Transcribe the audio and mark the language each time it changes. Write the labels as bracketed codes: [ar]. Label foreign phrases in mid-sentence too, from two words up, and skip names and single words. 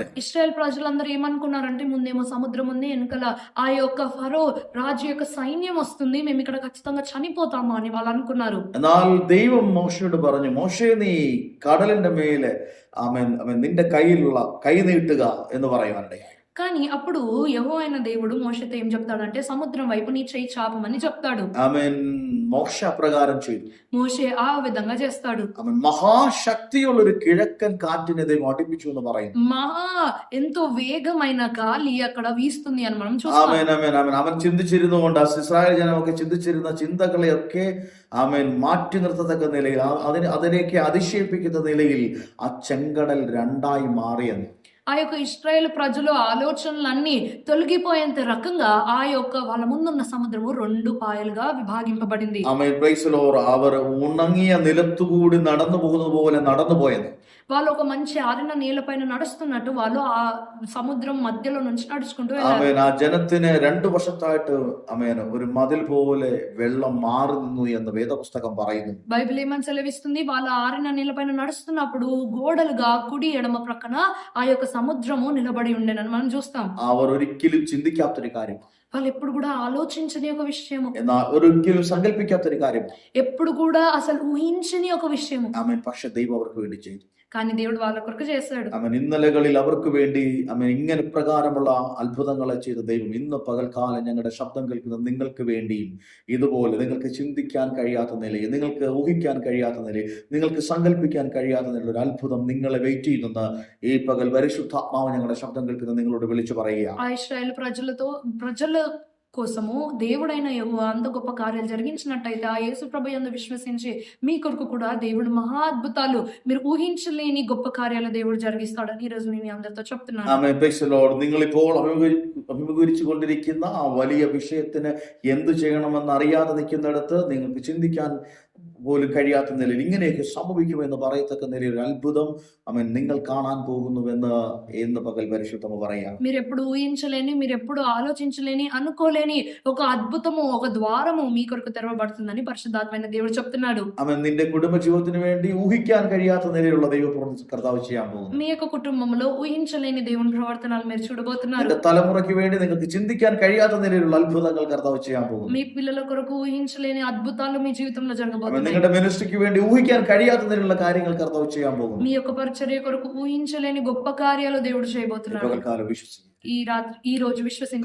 [te] ఇశ్రాయేల్ ప్రజలందరూ ఏమనుకున్నారంటే, ముందేమో సముద్రం ఉంది, వెనకాల ఆ యొక్క ఫరో రాజు యొక్క సైన్యం వస్తుంది, మేము ఇక్కడ ఖచ్చితంగా చనిపోతాము అని వాళ్ళు అనుకున్నారు. [ml] എന്നാൽ ദൈവം മോശയോട് പറഞ്ഞു, മോശേ നീ കടലിന്റെ മേലെ നിന്റെ കയ്യിലുള്ള കൈ നീട്ടുക എന്ന് പറയുവാനിടയായി. [te] కానీ అప్పుడు యెహోవా అయిన దేవుడు మోషేతో ఏం చెప్తాడంటే, సముద్రం వైపు నీ చెయ్యి చాపమని చెప్తాడు. [ml] മോശ അപ്രകാരം ചെയ്തു. [te] మోషే ఆ విధంగా చేస్తాడు. [ml] മഹാശക്തിയുള്ള ഒരു കിഴക്കൻ കാറ്റിനെ ദൈവം അടുപ്പിച്ചു എന്ന് പറയുന്നു. [te] ఎంతో వేగమైన గాలి అక్కడ వీస్తుంది అని మనం చూస్తాం. [ml] അവൻ ചിന്തിച്ചിരുന്നുകൊണ്ട് ഇസ്രായേൽ ജനമൊക്കെ ചിന്തിച്ചിരുന്ന ചിന്തകളെയൊക്കെ മാറ്റി നിർത്തത്തക്ക നിലയിൽ, അതിനെയൊക്കെ അതിശയിപ്പിക്കുന്ന നിലയിൽ ആ ചെങ്കടൽ രണ്ടായി മാറിയെന്ന്. [te] ఆ యొక్క ఇశ్రాయేల్ ప్రజలు ఆలోచనలన్నీ తొలగిపోయేంత రకంగా ఆ యొక్క వాళ్ళ ముందున్న సముద్రము 2 పాయలుగా విభాగింపబడింది. [ml] അവർ ഉണങ്ങിയ നിലത്തുകൂടി നടന്നു പോകുന്നത് പോലെ നടന്നുപോയത്. [te] వాళ్ళు ఒక మంచి ఆరిన నీళ్ళపైన నడుస్తున్నట్టు వాళ్ళు ఆ సముద్రం మధ్యలో నుంచి నడుచుకుంటూ వెళ్ళారు. [ml] ആ ജനത്തിന് 2 വർഷത്തായിട്ട് ഒരു മതിൽ പോലെ വെള്ളം മാറി നിന്നു എന്ന് വേദപുസ്തകം പറയുന്നു. [te] బైబిల్ ఏమని సెలవిస్తుంది, వాళ్ళు ఆరిన నీళ్ళపైన నడుస్తున్నప్పుడు గోడలుగా కుడి ఎడమ ప్రక్కన ఆ యొక్క సముద్రము నిలబడి ఉండేనని మనం చూస్తాం. [ml] അവർ ഒരിക്കലും ചിന്തിക്കാത്തൊരു കാര്യം, [te] వాళ్ళు ఎప్పుడు కూడా ఆలోచించని ఒక విషయము, [ml] ഒരിക്കലും സങ്കല്പിക്കാത്തൊരു കാര്യം, [te] ఎప్పుడు కూడా అసలు ఊహించని ఒక విషయము. [ml] പക്ഷെ ദൈവം അവർക്ക് വേണ്ടി ചെയ്തു. [te] కానీ దేవుడు వాళ్ళ కొరకు చేశాడు. [ml] അവൻ ഇന്നലകളിൽ അവർക്ക് വേണ്ടി അവൻ ഇങ്ങനെ പ്രകാരമുള്ള അത്ഭുതങ്ങളെ ചെയ്ത ദൈവം ഇന്ന് പകൽക്കാലം ഞങ്ങളുടെ ശബ്ദം കേൾക്കുന്ന നിങ്ങൾക്ക് വേണ്ടിയും ഇതുപോലെ നിങ്ങൾക്ക് ചിന്തിക്കാൻ കഴിയാത്ത നിലയിൽ, നിങ്ങൾക്ക് ഊഹിക്കാൻ കഴിയാത്ത നിലയിൽ, നിങ്ങൾക്ക് സങ്കല്പിക്കാൻ കഴിയാത്ത നിലയിൽ ഒരു അത്ഭുതം നിങ്ങളെ വെയിറ്റ് ചെയ്യുന്നെന്ന് ഈ പകൽ പരിശുദ്ധാത്മാവ് ഞങ്ങളുടെ ശബ്ദം കേൾക്കുന്ന നിങ്ങളോട് വിളിച്ചു പറയുക. [te] ఆ ఇశ్రాయేలు ప్రజల కోసము దేవుడైన యెహోవా అంత గొప్ప కార్యాలు జరిగించినట్టయితే ఆ యేసు ప్రభు యందు విశ్వసించి మీ కొరకు కూడా దేవుడు మహా అద్భుతాలు, మీరు ఊహించలేని గొప్ప కార్యాలు దేవుడు జరిగిస్తాడని ఈ రోజు నేను మీ అందరితో చెప్తున్నాను. [ml] ആമേൻ. [en] Praise the Lord. [ml] നിങ്ങളിപ്പോൾ അഭിമുഖീകരിച്ചു കൊണ്ടിരിക്കുന്ന ആ വലിയ വിഷയത്തിന് എന്ത് ചെയ്യണമെന്ന് അറിയാതെ നിൽക്കുന്നിടത്ത് നിങ്ങൾക്ക് ചിന്തിക്കാൻ പോലും കഴിയാത്ത നിലയിൽ ഇങ്ങനെയൊക്കെ സംഭവിക്കുമെന്ന് പറയത്തക്ക നിലയിൽ ഒരു അത്ഭുതം അവൻ നിങ്ങൾ കാണാൻ പോകുന്നുവെന്ന് ഇന്ന് പകൽ പരിശുദ്ധമ പറയാം. [te] మీరు ఎప్పుడు ఊహించలేని, మీరు ఎప్పుడు ఆలోచించలేని, అనుకోలేని ఒక అద్భుతము, ఒక ద్వారము మీ కొరకు తెరవబడుతుందని పరిశుద్ధాత్మైన దేవుడు చెప్తున్నాడు. [ml] അവൻ നിന്റെ കുടുംബജീവിതത്തിന് വേണ്ടി ഊഹിക്കാൻ കഴിയാത്ത നിലയിലുള്ള ദൈവപ്രവൃത്തി കർത്താവ് ചെയ്യാൻ പോകുന്നു. [te] మీ యొక్క కుటుంబంలో ఊహించలేని దేవుని ప్రవర్తనాలు మీరు చూడబోతున్నారు. [ml] നിന്റെ തലമുറയ്ക്ക് വേണ്ടി നിങ്ങൾക്ക് ചിന്തിക്കാൻ കഴിയാത്ത നിലയിലുള്ള അത്ഭുതങ്ങൾ കർത്താവ് ചെയ്യാൻ പോകുന്നു. [te] మీ పిల్లల కొరకు ఊహించలేని అద్భుతాలు మీ జీవితంలో [ml] അവൻ [te] జరగబోతున్నాయి. [ml] നിങ്ങളുടെ മിനിസ്ട്രിക്ക് വേണ്ടി ഊഹിക്കാൻ കഴിയാത്ത നിലയിലുള്ള കാര്യങ്ങൾ കർത്താവ് ചെയ്യാൻ പോകുന്നു. [te] మీ యొక్క పరిచర్య కొరకు ఊహించలేని గొప్ప కార్యాలు దేవుడు చేయబోతున్నాడు. [ml] പകൽക്കാലം വിശ്വസിക്കും. [te] ఈ రోజు విశ్వసించండి.